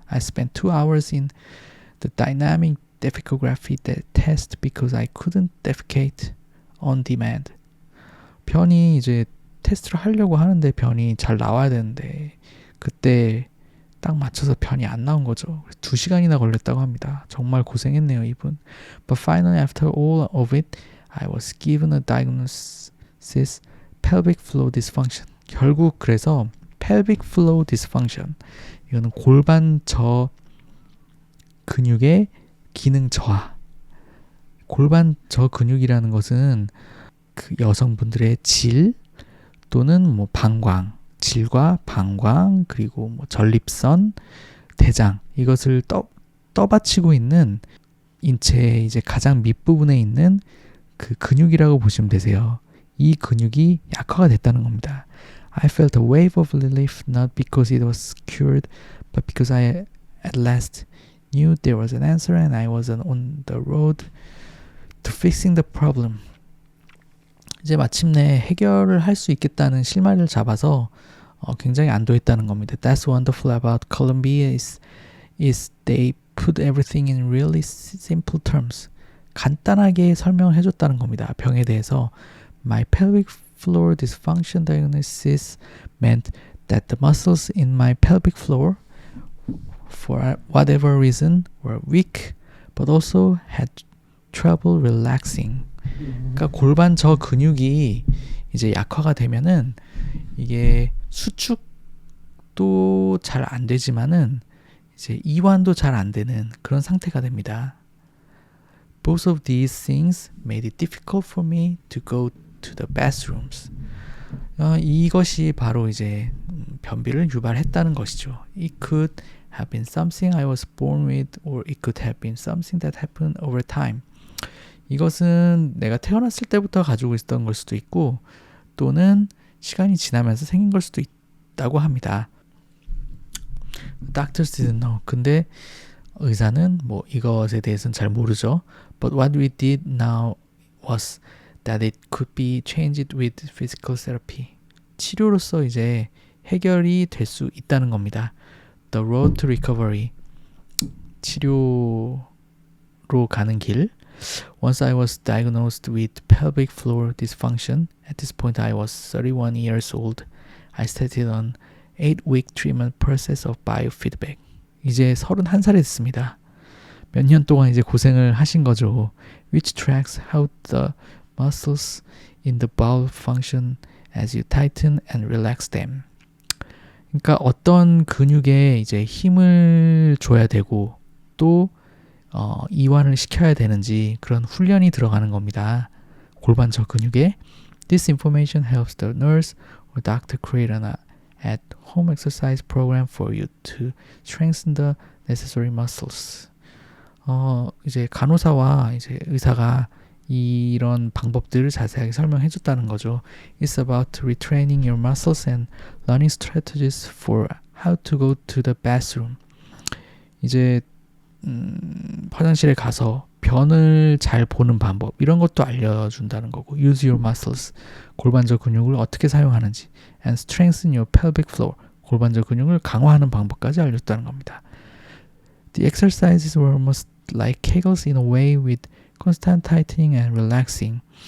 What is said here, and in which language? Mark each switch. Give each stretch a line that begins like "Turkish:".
English: I spent 2 hours in the dynamic defecography test because I couldn't defecate on demand.
Korean: 변이 이제 테스트를 하려고 하는데 변이 잘 나와야 되는데 그때 딱 맞춰서 변이 안 나온 거죠. 2시간이나 걸렸다고 합니다. 정말 고생했네요, 이분.
English: But finally, after all of it, I was given a diagnosis, pelvic floor dysfunction.
Korean: 결국 그래서 pelvic floor dysfunction, 이거는 골반 저 근육의 기능 저하. 골반 저 근육이라는 것은 그 여성분들의 질 또는 뭐 방광, 질과 방광, 그리고 뭐 전립선, 대장, 이것을 떠받치고 있는 인체의 이제 가장 밑부분에 있는 그 근육이라고 보시면 되세요. 이 근육이 약화가 됐다는 겁니다.
English: I felt a wave of relief not because it was cured, but because I at last knew there was an answer and I was on the road to fixing the problem.
Korean: 이제 마침내 해결을 할 수 있겠다는 실마리를 잡아서 굉장히 안도했다는 겁니다.
English: That's wonderful about Columbia is they put everything in really simple terms.
Korean: 간단하게 설명을 해줬다는 겁니다. 병에 대해서.
English: My pelvic floor dysfunction diagnosis meant that the muscles in my pelvic floor, for whatever reason, were weak, but also had trouble relaxing.
Korean: 그러니까 골반 저 근육이 이제 약화가 되면은 이게 수축도 잘 안 되지만은 이제 이완도 잘 안 되는 그런 상태가 됩니다.
English: Both of these things made it difficult for me to go to the bathrooms.
Korean: 이것이 바로 이제 변비를 유발했다는 것이죠.
English: It could have been something I was born with, or it could have been something that happened over time.
Korean: 이것은 내가 태어났을 때부터 가지고 있었던 걸 수도 있고, 또는 시간이 지나면서 생긴 걸 수도 있다고 합니다.
English: Doctors didn't know.
Korean: 근데 의사는 뭐 이것에 대해서는 잘 모르죠.
English: But what we did now was that it could be changed with physical therapy.
Korean: 치료로서 이제 해결이 될 수 있다는 겁니다.
English: The road to recovery.
Korean: 치료로 가는 길.
English: Once I was diagnosed with pelvic floor dysfunction. At this point I was 31 years old. I started on 8-week treatment process of biofeedback.
Korean: 이제 31살이 됐습니다. 몇 년 동안 이제 고생을 하신 거죠.
English: Which tracks how the muscles in the bowel function as you tighten and relax them.
Korean: 그러니까 어떤 근육에 이제 힘을 줘야 되고 또 이완을 시켜야 되는지 그런 훈련이 들어가는 겁니다. 골반 저 근육에.
English: This information helps the nurse or doctor create an at-home exercise program for you to strengthen the necessary muscles.
Korean: 이제 간호사와 이제 의사가 이런 방법들을 자세하게 설명해 줬다는 거죠.
English: It's about retraining your muscles and learning strategies for how to go to the bathroom.
Korean: 이제 화장실에 가서 변을 잘 보는 방법 이런 것도 알려준다는 거고,
English: use your muscles,
Korean: 골반저 근육을 어떻게 사용하는지,
English: and strengthen your pelvic floor,
Korean: 골반저 근육을 강화하는 방법까지 알려줬다는 겁니다.
English: The exercises were almost like Kegels in a way, with constant tightening and relaxing.